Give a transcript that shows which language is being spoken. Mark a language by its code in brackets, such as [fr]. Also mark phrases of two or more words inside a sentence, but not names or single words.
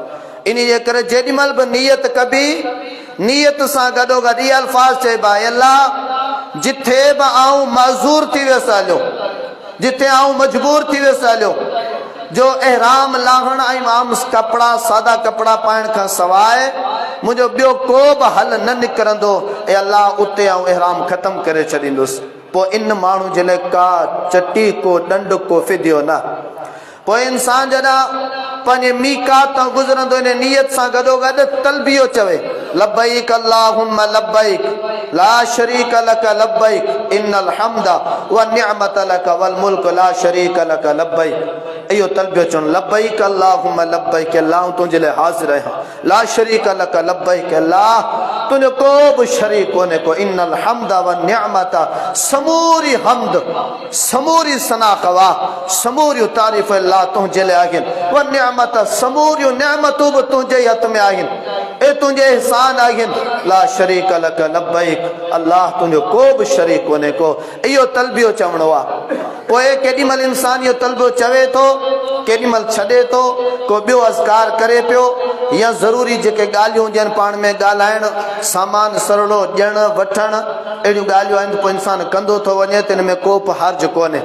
[sd] इन जे करे जेॾीमहिल बि नियत कबी, नियत सां गॾोगॾु इहे अल्फाज़ चइबा, अल्लाह जिथे बि आउं माज़ूर थी वियुसि हलियो, जिथे आउं मजबूर थी वियुसि हलियो, जो एहराम लाहण ऐं आम कपिड़ा सादा कपिड़ा पाइण खां सवाइ मुंहिंजो ॿियो को बि हल न निकिरंदो, ऐं अलाह उते आउं एहराम ख़तमु करे छॾींदुसि। पोइ इन माण्हू जे लाइ का चटी, को ॾंड, को फिदियो न। पोइ इंसान जॾहिं पंहिंजे मीकात तां गुज़रंदो, इन नियत सां गॾोगॾु तलबियो चवे, [ar] لبيك اللهم لبيك لا شريك لك لبيك إن الحمد والنعمة لك والملك لا شريك لك لبيك. [sd] इहो तलबियो चवण, [ar] لبيك اللهم لبيك, [sd] अल्लाह तुंहिंजे लाइ हाज़िर आहियां, [ar] لا شريك لك لبيك, [sd] अल्लाह तुंहिंजो को बि शरीक कोन्हे को, [ar] إن الحمد والنعمة, [sd] समूरी हम्द, समूरी सना ख़वा, समूरी तारीफ़ अल्लाह तुंहिंजे लाइ आहिनि, [ar] والنعمة, [sd] समूरियूं निअमतूं बि तुंहिंजे हथ में आहिनि, ए तुंहिंजे एहसान आहिनि, [ar] لا شريك لك لبيك, [sd] अल्लाह तुंहिंजो को बि शरीक कोन्हे को। इहो तलबियो चवणो आहे। पोइ केॾीमहिल इंसान इहो तलबियो चवे थो, केॾीमहिल छॾे थो, को ॿियो अज़कार करे पियो, या ज़रूरी जेके ॻाल्हियूं हुजनि पाण में ॻाल्हाइण, सामान सरणो, ॾियण वठण, अहिड़ियूं ॻाल्हियूं आहिनि, पोइ इंसान कंदो थो वञे, त हिन में को बि हर्ज कोन्हे।